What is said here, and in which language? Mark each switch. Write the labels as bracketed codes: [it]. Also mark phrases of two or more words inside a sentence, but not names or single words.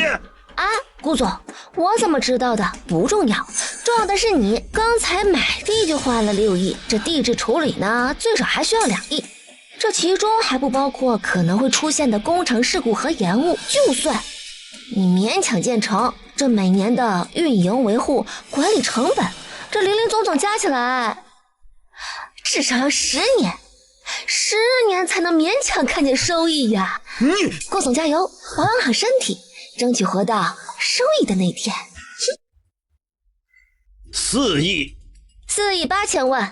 [zh] 啊，顧總，我怎麼知道的不重要，重要的是你剛才買地就花了6億，這地質處理呢，最少還需要2億，這其中還不包括可能會出現的工程事故和延誤。就算你勉強建成，這每年的運營維護管理成本這林林總总加起来，至少要10年，10年才能勉強看见收益呀！顾总加油，保养好身体，争取活到收益的那天。 4亿，4亿8千萬